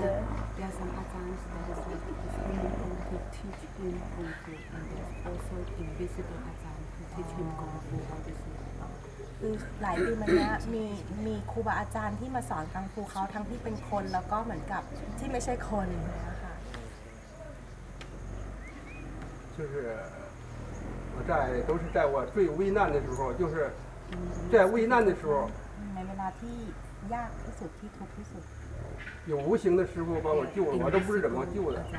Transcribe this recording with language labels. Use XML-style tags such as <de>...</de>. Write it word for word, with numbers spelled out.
<en>There are some advanced who teach him kung fu, and there are also invisible advanced who teach him kung fu. All this</en> <th>คือหลายปีมาเนี้ยมีมีครูบาอาจารย์ที่มาสอนกังฟูเขาทั้งที่เป็นคนแล้วก็เหมือนกับที่ไม่ใช่คนนะคะ</th> <zh>就是我在都是在我最危难的时候，就是在危难的时候，</zh> <th>ในเวลาที่ยากที่สุดที่ทุกข์ที่สุด</th> <zh>有无形的师傅把我救了，我都不知怎么救的。</zh>